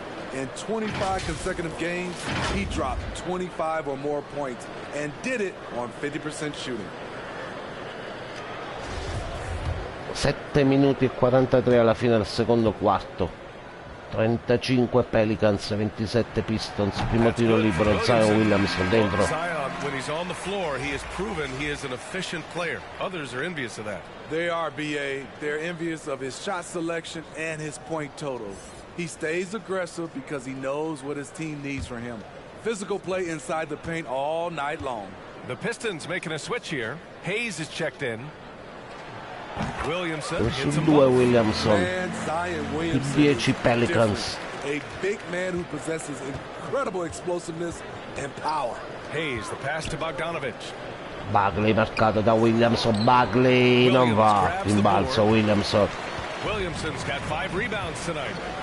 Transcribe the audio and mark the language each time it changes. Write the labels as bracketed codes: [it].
[en] In 25 consecutive games, he dropped 25 or more points and did it on 50% shooting. [it] 7 minuti e 43 alla fine del secondo quarto. 35 Pelicans, 27 Pistons. Primo tiro libero, Zion Williamson dentro. [en] When he's on the floor, he has proven he is an efficient player. Others are envious of that. They are, BA. They're envious of his shot selection and his point total. He stays aggressive because he knows what his team needs from him. Physical play inside the paint all night long. The Pistons making a switch here. Hayes is checked in. Williamson hits him [it] due Williamson. [en] Man, Zion Williamson [it] 10 Pelicans. [en] A big man who possesses incredible explosiveness and power. Hayes, the pass to Bogdanovich. [it] Bagley marcato da Williamson. Bagley non va. Rimbalzo Williamson. [en] Williamson's got 5 rebounds tonight.